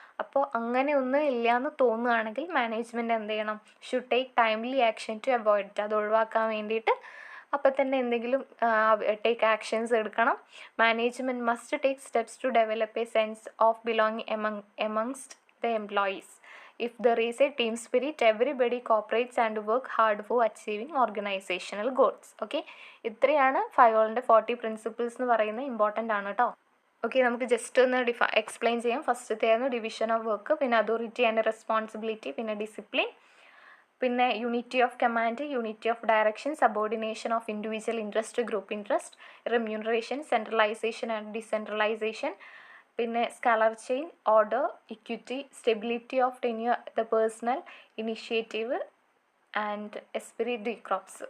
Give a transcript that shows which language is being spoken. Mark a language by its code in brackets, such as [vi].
[ml] അപ്പോൾ അങ്ങനെ ഒന്നും ഇല്ല എന്ന് തോന്നുകയാണെങ്കിൽ മാനേജ്മെൻറ്റ് എന്ത് ചെയ്യണം, [en] Should take timely action to avoid it. [ml] അത് ഒഴിവാക്കാൻ വേണ്ടിയിട്ട് അപ്പം തന്നെ എന്തെങ്കിലും ടേക്ക് ആക്ഷൻസ് എടുക്കണം. [en] Management must take steps to develop a sense of belonging amongst the employees. If there is a team spirit, everybody cooperates and work hard for achieving organizational goals. [ml] Okay, ഇത്രയാണ് ഫയോളിൻ്റെ 40 principles എന്ന് പറയുന്നത്. Important ആണ് കേട്ടോ. Okay, നമുക്ക് just ഒന്ന് explain ചെയ്യാം. ഫസ്റ്റത്തേന്ന് division of work, പിന്നെ authority and responsibility, പിന്നെ ഡിസിപ്ലിൻ, പിന്നെ unity of command, unity of direction, subordination of individual interest, group interest, remuneration, centralisation and decentralisation, പിന്നെ scalar chain, order, equity, stability of tenure, the personal initiative and esprit ഡീക്രോപ്സ്.